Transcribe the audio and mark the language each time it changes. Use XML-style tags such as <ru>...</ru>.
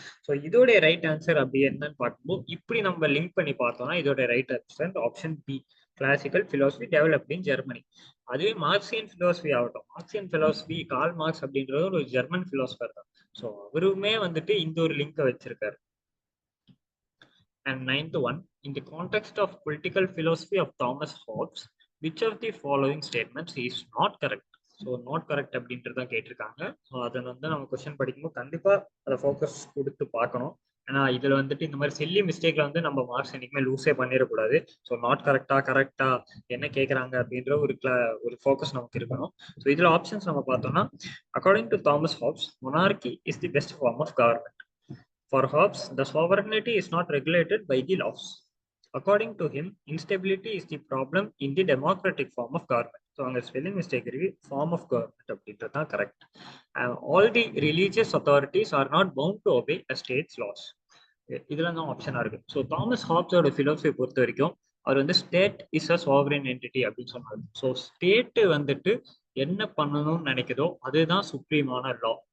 <ta>So இதோட right answer அப்படி என்னன்னு பார்க்கும்போது இப்படி நம்ம லிங்க் பண்ணி பார்த்தோம்னா இதோட right answer option B, classical philosophy developed in Germany. அதுவே மார்க்சியன் பிலாசபி ஆகட்டும், மார்க்சியன் பிலாசபி கால் மார்க்ஸ் அப்படின்றது ஒரு ஜெர்மன் பிலாசபர் தான். ஸோ அவருமே வந்துட்டு இந்த ஒரு லிங்கை வச்சிருக்காரு.</ta> <en>And 9th one, in the context of political philosophy of Thomas Hobbes, which of the following statements is not correct?</en> <ta>So not correct அப்படின்ட்டு தான் கேட்டிருக்காங்க. ஸோ அதை வந்து நம்ம கொஸ்டின் படிக்கும்போது கண்டிப்பா அதை ஃபோக்கஸ் கொடுத்து பார்க்கணும். ஏன்னா இதுல வந்துட்டு இந்த மாதிரி சில்லி மிஸ்டேக்ல வந்து நம்ம மார்க்ஸ் என்னைக்குமே லூஸே பண்ணிடக்கூடாது. ஸோ நாட் கரெக்டா என்ன கேட்கறாங்க அப்படின்ற ஒரு ஃபோக்கஸ் நமக்கு இருக்கணும்.</ta> <en>so</en> <ta>இதுல ஆப்ஷன்ஸ் நம்ம பார்த்தோம்னா</ta> <en>According to Thomas Hobbes, monarchy is the best form of government. For Hobbes, the sovereignty is not regulated by the laws. According to him, instability is the problem in the democratic form of government.</en> <ta>So அங்கே spelling mistake இருக்கு, form of government அப்படின்றது தான் correct.</ta> <en>All the religious authorities are not bound to obey a state's laws.</en> <ta>இதெல்லாம் தான் ஆப்ஷனா இருக்கு. So Thomas ஹாப்ஸோட philosophy பொறுத்த வரைக்கும் அவர் வந்து state is a sovereign entity அப்படின்னு சொன்னாரு. ஸோ ஸ்டேட் வந்துட்டு என்ன பண்ணணும்னு நினைக்குதோ அதுதான் சுப்ரீமான லா.</ta>